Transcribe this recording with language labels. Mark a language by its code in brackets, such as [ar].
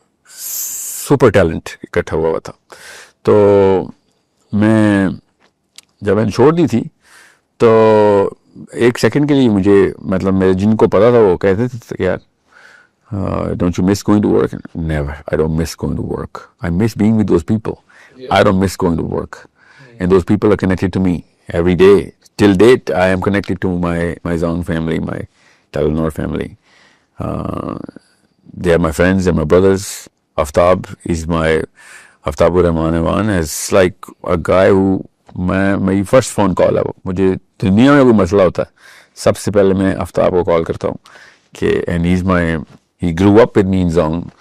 [ur] Super talent اکٹھا ہوا تھا. تو میں جب میں نے چھوڑ دی تھی تو ایک سیکنڈ کے لیے مجھے مطلب میرے جن کو پتا تھا وہ کہتے تھے کہ یار [en] Don't you miss going to work? Never, I don't miss going to work, I miss being with those people, I don't miss going to work and those people are connected to me every day. Till date I am connected to my Zong family, my Telenor family. They are my friends, they are my brothers. Aftab is Aftabur Rahman Ewan is like a guy who [ur] میری first phone call ہے وہ. مجھے دنیا میں کوئی مسئلہ ہوتا ہے سب سے پہلے میں آفتاب کو کال کرتا ہوں کہ [en] and he grew up with me in Zong.